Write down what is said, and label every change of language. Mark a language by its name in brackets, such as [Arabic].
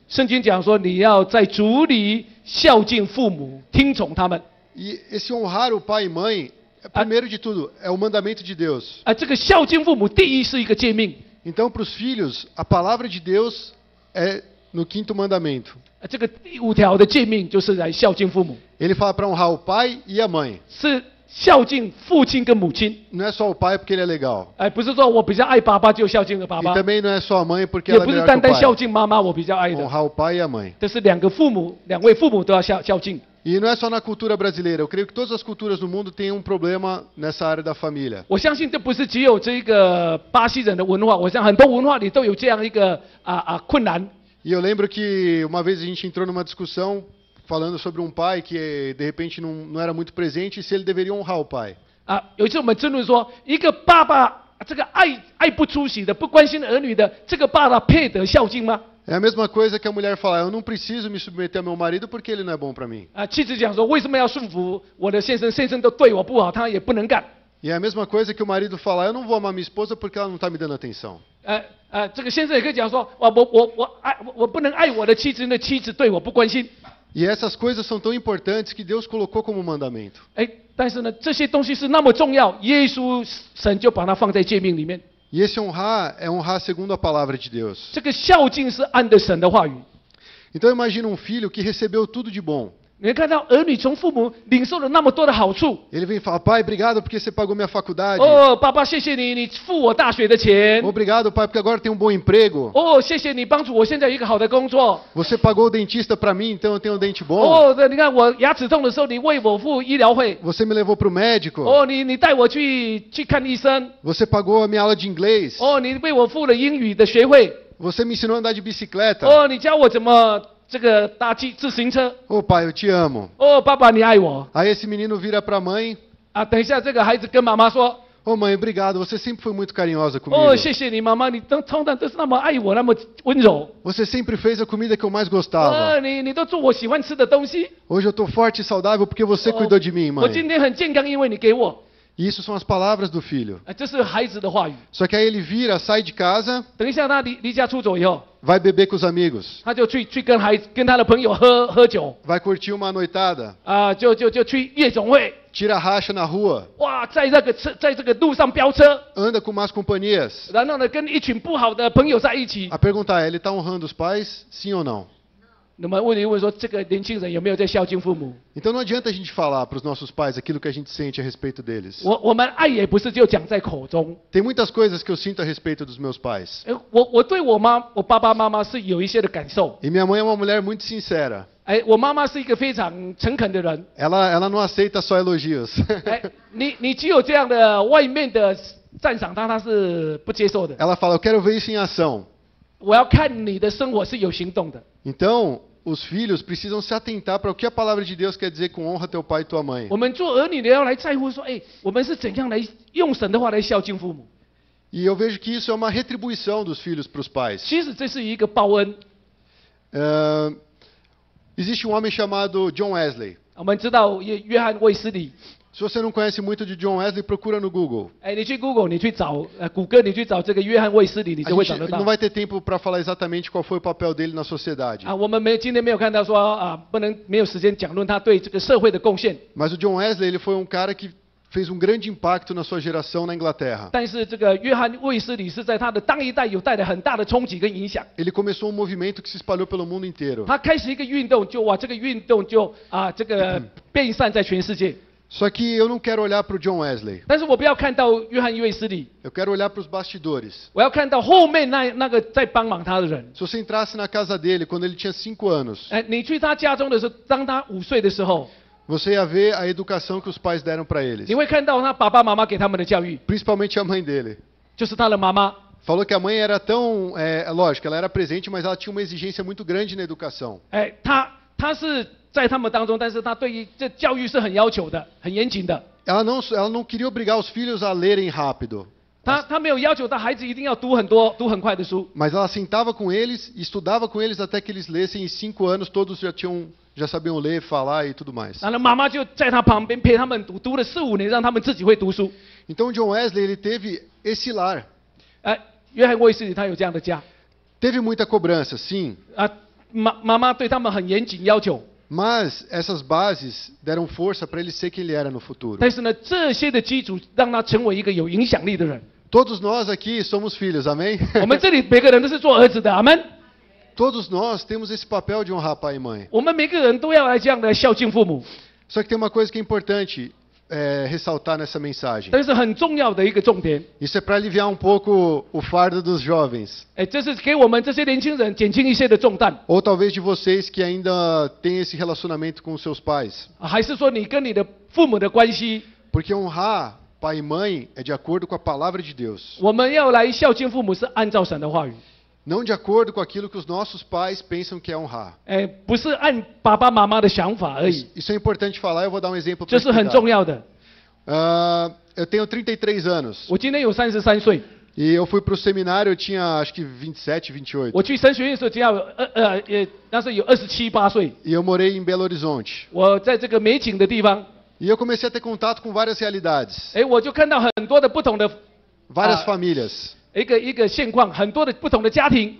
[Chinese] 圣经讲说，你要在主里孝敬父母，听从他们。 [Portuguese] E esse honrar o pai e mãe, primeiro de tudo, é o mandamento de Deus. [Chinese] 这个孝敬父母，第一是一个诫命。 [Portuguese] Então, para os filhos, a palavra de Deus é no quinto mandamento. [Chinese] 这个第5条的诫命就是来孝敬父母， [Portuguese] Ele fala para honrar o pai e a mãe. [Chinese] 是孝敬父亲跟母亲。 [Portuguese] Não é só o pai porque ele é legal. [Chinese] 不是说我比较爱爸爸就孝敬了爸 [Portuguese] E [Chinese] 爸， [Portuguese] também não é só a mãe porque [Chinese] 也 [Portuguese] ela é [Chinese] 不是 [Portuguese] melhor [Chinese] 单单 [Portuguese] o [Chinese] 孝 [Portuguese] pai. [Chinese] 敬妈妈我比较爱的， [Portuguese] Honrar o pai e a mãe. [Chinese] 这是两位父母都要孝敬。 [Portuguese] E não é só na cultura brasileira. Eu creio que todas as culturas do mundo têm um problema nessa área da família. [Chinese] 我相信这不是只有这个巴西人的文化，我想很多文化里都有这样一个困难。 [Portuguese] E eu lembro que uma vez a gente entrou numa discussão falando sobre um pai que de repente não era muito presente e se ele deveria honrar o pai. [Chinese] 有一次我们争论说，一个爸爸这个爱不出息的、不关心儿女的，这个爸爸配得孝敬吗？ [Portuguese] É a mesma coisa que a mulher falar, eu não preciso me submeter ao meu marido porque ele não é bom para mim. [Chinese] 妻子讲说，为什么要顺服我的先生？先生都对我不好，他也不能干。 [Portuguese] E é a mesma coisa que o marido falar, eu não vou amar minha esposa porque ela não está me dando atenção. [Chinese] 这个先生也可以讲说，我不能爱我的妻子，因为妻子对我不关心。 [Portuguese] E essas coisas são tão importantes que Deus colocou como mandamento. [Chinese] 但是呢，这些东西是那么重要，耶稣神就把它放在诫命里面。 [Portuguese] E esse honrar é honrar segundo a palavra de Deus. [Chinese] 这个孝敬是按的神的话语。 [Portuguese] Então imagina um filho que recebeu tudo de bom. [Chinese] 你会看到儿女从父母领受了那么多的好处。 [Portuguese] Ele vem e fala: Pai, obrigado porque você pagou minha faculdade. [Chinese] 哦，爸爸，谢谢你，你付我大学的钱。 [Portuguese] Obrigado, pai, porque agora eu tenho um bom emprego. [Chinese] 哦，谢谢你帮助我现在有一个好的工作。 [Portuguese] Você pagou o dentista para mim, então eu tenho um dente bom. [Chinese] 哦，对，你看我牙齿痛的时候，你为我付医疗费。 [Portuguese] Você me levou para o médico. [Chinese] 哦，你带我去看医生。 [Portuguese] Você pagou a minha aula de inglês. [Chinese] 哦，你为我付了英语的学费。 [Portuguese] Você me ensinou a andar de bicicleta. [Chinese] 哦，你教我怎么这个搭自行车。 [Portuguese] Ô pai, eu te amo. [Chinese] 哦，爸爸，你爱我。 [Portuguese] Aí esse menino vira para a mãe. [Chinese] 啊，等一下，这个孩子跟妈妈说。 [Portuguese] Ô mãe, obrigado. Você sempre foi muito carinhosa comigo. [Chinese] 哦，谢谢你，妈妈，你通常都是那么爱我，那么温柔。 [Portuguese] Você sempre fez a comida que eu mais [Chinese] 哦， [Portuguese] gostava. [Chinese] 你都做我喜欢吃的东西。 [Portuguese] Hoje eu tô forte e saudável porque você cuidou de mim, [Chinese] 我今 [Portuguese] mãe. [Chinese] 天很健康，因为你给我。 [Portuguese] E isso são as palavras do filho. [Chinese] 这是孩子的话语。 [Portuguese] Só que aí ele vira, sai de casa, [Chinese] 等一下他离家出走以后， [Portuguese] vai beber com os amigos, [Chinese] 他就去跟他的朋友喝酒 [Portuguese] vai curtir uma noitada, [Chinese] 啊、就去夜总会。 [Portuguese] tira racha na rua, [Chinese] 哇，在这个路上飙车， [Portuguese] anda com más companhias. [Chinese] 然后呢跟一群不好的朋友在一起。 [Portuguese] A pergunta é, ele está honrando os pais, sim ou não? [Chinese] 那么问题问说，这个年轻人有没有在孝敬父母？ [Portuguese] Então não adianta a gente falar para os nossos pais aquilo que a gente sente a respeito deles. [Chinese] 我们爱也不是就讲在口中。 [Portuguese] Tem muitas coisas que eu sinto a respeito dos meus pais. [Chinese] 我对我爸爸妈妈是有一些的感受。 [Portuguese] E minha mãe é uma mulher muito sincera. [Chinese] 哎，我妈妈是一个非常诚恳的人。 [Portuguese] Ela não aceita só elogios. [Chinese] 哎，你只有这样的外面的赞赏他是不接受的。 [Portuguese] Ela fala, eu quero ver isso em ação. [Chinese] 我要看你的生活是有行动的。 [Portuguese] Então, os filhos precisam se atentar para o que a palavra de Deus quer dizer com honra teu pai e tua mãe. [Chinese] 我们做儿女的要来在乎说，哎，我们是怎样来用神的话来孝敬父母。 [Portuguese] E eu vejo que isso é uma retribuição dos filhos para os pais. [Chinese] 其实这是一个报恩。 [Portuguese] Existe um homem chamado John Wesley. [Chinese] 我们知道约翰卫斯理。 [Portuguese] Se você não conhece muito de John Wesley, procura no Google. [Chinese] 哎，你去 Google， 你去找谷歌，你去找这个约翰卫斯理，你 [Portuguese] A [Chinese] 就会找 [Portuguese] gente [Chinese] 得到 [Portuguese] não。 vai ter tempo para falar exatamente qual foi o papel dele na sociedade. [Chinese] 啊，我们今天没有看到说啊，没有时间讲论他对这个社会的贡献。 [Portuguese] Mas o John Wesley, ele foi um cara que fez um grande impacto na sua geração na Inglaterra. [Chinese] 但是这个约翰卫斯理是在他的当一代有带来很大的冲击跟影响。 [Portuguese] Ele começou um movimento que se espalhou pelo mundo inteiro. [Chinese] 他开始一个运动，这个运动就这个遍散在全世界。 [Portuguese] Só que eu não quero olhar para o John Wesley. [Chinese] 但是我不要看到约翰卫斯理， [Portuguese] Eu quero olhar para os bastidores. [Chinese] 我要看到后面那个在帮忙他的人。 [Portuguese] Se você entrasse na casa dele quando ele tinha 5 anos, [Chinese] 哎，你去他家中的时候，当他5岁的时候， [Portuguese] você ia ver a educação que os pais deram para eles. [Chinese] 你会看到他爸爸妈妈给他们的教育， [Portuguese] Principalmente a mãe dele. [Chinese] 就是他的妈妈。 [Portuguese] Falou que a mãe era tão... lógico, ela era presente, mas ela tinha uma exigência muito grande na educação. [Chinese] 哎，他是在他们当中，但是他对于这教育是很要求的，很严谨的。 [Portuguese] Ela não queria obrigar os filhos a lerem rápido. [Chinese] 他没有要求他孩子一定要读很快的书， [Portuguese] Mas ela sentava com eles, estudava com eles até que eles lessem. Em 5 anos todos já sabiam ler, falar e tudo mais. [Chinese] 然后妈妈就在他旁边陪他们读了4、5年，让他们自己会读书。 [Portuguese] Então John Wesley, ele teve esse lar. [Chinese] 哎，约翰卫斯理他有这样的家， [Portuguese] Teve muita cobrança, sim. [Chinese] 啊，妈妈对他们很严谨要求， [Portuguese] Mas essas bases deram força para ele ser quem ele era no futuro. [Chinese] 但是呢，这些的基础让他成为一个有影响力的人。 [Portuguese] Todos nós aqui somos filhos, amém? [Chinese] 我们这里每个人都是做儿子的，阿门。 [Portuguese] Todos nós temos esse papel de honrar pai e mãe. [Chinese] 我们每个人都要来这样的孝敬父母， [Portuguese] Só que tem uma coisa que é importante ressaltar nessa mensagem. [Chinese] 但是很重要的一个重点， [Portuguese] Isso é para aliviar um pouco o fardo dos jovens. [Chinese] 哎，这是给我们这些年轻人减轻一些的重担， [Portuguese] Ou talvez de vocês que ainda têm esse relacionamento com os seus pais. [Chinese] 还是说你跟你的父母的关系， [Portuguese] Porque honrar pai e mãe é de acordo com a palavra de Deus. [Chinese] 我们要来孝敬父母是按照神的话语， [Portuguese] Não de acordo com aquilo que os nossos pais pensam que é honrar. [Chinese] 哎，不是按爸爸妈妈的想法而已， [Portuguese] Isso é importante falar, eu vou dar um exemplo [Chinese] 这 [Portuguese] para [Chinese] 是很重要的。 [Portuguese] Eu tenho 33 anos. [Chinese] 我今年有33岁， [Portuguese] E eu fui para o seminário, eu tinha acho que 27, 28. [Chinese] 我去神学院的时候只要那时候有27、8岁， [Portuguese] E eu morei em Belo Horizonte. [Chinese] 我在这个美景的地方， [Portuguese] E eu comecei a ter contato com várias realidades, [Chinese] 哎，我就看到很多的不同的 [Portuguese] várias famílias, [Chinese] 一个现况，很多的不同的家庭，